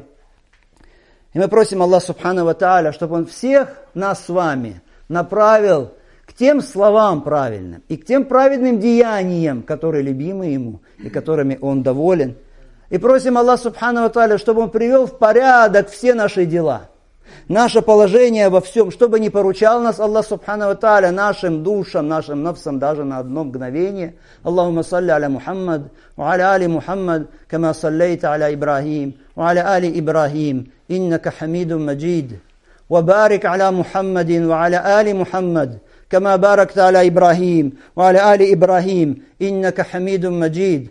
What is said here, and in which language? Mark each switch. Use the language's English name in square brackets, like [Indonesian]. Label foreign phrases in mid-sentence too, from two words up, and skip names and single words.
[Russian] И мы просим Аллаха [Arabic] سبحانه وتعالى, [Russian] чтобы Он всех нас с вами направил к тем словам правильным и к тем праведным деяниям, которые любимы Ему и которыми Он доволен. И просим Аллаха [Arabic] سبحانه وتعالى, [Russian] чтобы Он привел в порядок все наши дела, наше положение во всем, чтобы не поручал нас Аллах [Arabic] سبحانه وتعالى [Russian] нашим душам, нашим нафсам даже на одно мгновение. [Arabic] اللهم صل على محمد، وعلى آل محمد، كما صليت على إبراهيم، وعلى آل إبراهيم، إنك حميد مجيد. وبارك على محمد، وعلى آل محمد, كما باركت على إبراهيم وعلى آل إبراهيم إنك حميد مجيد.